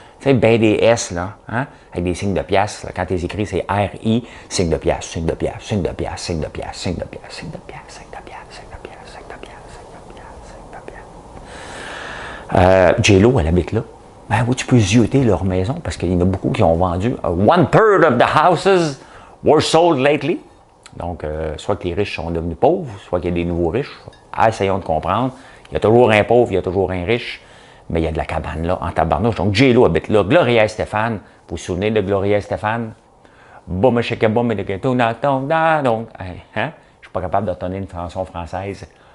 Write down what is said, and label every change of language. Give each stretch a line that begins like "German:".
French: Tu sais, ben des S, là, hein? Avec des signes de piastres. Là. Quand tu les écris, c'est R-I, signe de piastre, signe de piastre, signe de piastre, signe de piastre, signe de piastre, signe de piastre, signe de piastre, signe de piastre, signe de piastre, signe de piastre, signe de piastre. J-Lo, elle habite là. Ben oui, tu peux zioter leur maison parce qu'il y en a beaucoup qui ont vendu.
English: 1/3 of the houses were sold lately.
French: Donc, soit que les riches sont devenus pauvres, soit qu'il y a des nouveaux riches. Essayons de comprendre. Il y a toujours un pauvre, il y a toujours un riche, mais il y a de la cabane là, en tabarnouche. Donc, J-Lo habite là. Gloria Estefan, vous vous souvenez de Gloria Estefan? Boum, cheke boum, et de donc, hein? Je suis pas capable de donner une chanson française